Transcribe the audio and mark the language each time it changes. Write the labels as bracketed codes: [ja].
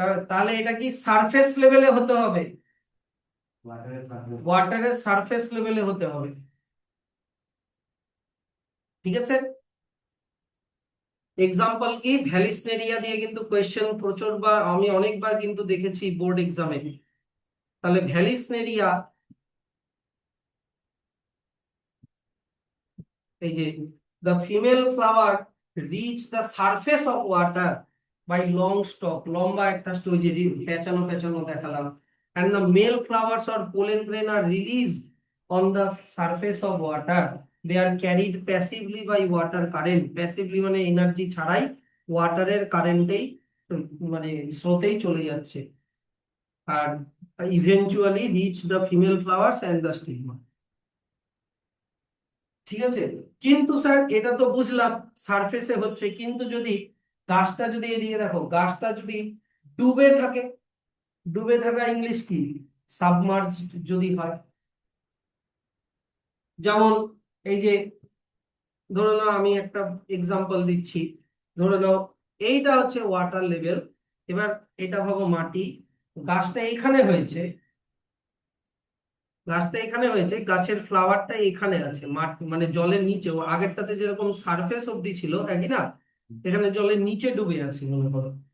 [bn] তাহলে এটা কি সারফেস লেভেলে হতে হবে? ওয়াটারের সারফেস লেভেলে হতে হবে, ঠিক আছে? এক্সাম্পল কি, ভ্যালিসনেরিয়া দিয়ে কিন্তু কোয়েশ্চেন প্রচুর বার, আমি অনেকবার কিন্তু দেখেছি বোর্ড এক্সামে। তাহলে ভ্যালিসনেরিয়া, এই যে [en] the female flower reach the surface of water by long stalk, [bn] লম্বা একটা স্টোজি পেঁচানো পেঁচানো দেখালাম, [en] and the male flowers or pollen grain are released on the surface of water, they are carried passively by water current, passively [bn] মানে energy ছাড়াই ওয়াটারের কারেন্টেই, মানে স্রোতেই চলে যাচ্ছে, আর [en] eventually reach the female flowers and the stigma। [bn] ঠিক আছে? কিন্তু sir এটা তো বুঝলাম সারফেসে হচ্ছে, কিন্তু যদি গাছটা যদি এদিকে দেখো, গাছটা যদি ডুবে থাকে, ডুবে থাকা ইংলিশ কি? সাবমার্জ যদি হয়, যেমন এই যে ধরে নাও, আমি একটা এক্সাম্পল দিচ্ছি, ধরে নাও এইটা হচ্ছে ওয়াটার লেভেল, এবার এটা ভাবো মাটি, গাছটা এখানে হয়েছে, গাছটা এখানে হয়েছে, গাছের ফ্লাওয়ারটা এখানে আছে, মাটি মানে জলের নিচে, ও আগেরটাতে যেরকম সারফেস অব্দি ছিল একই না, এখানে জলের নিচে ডুবে আছে মনে করো।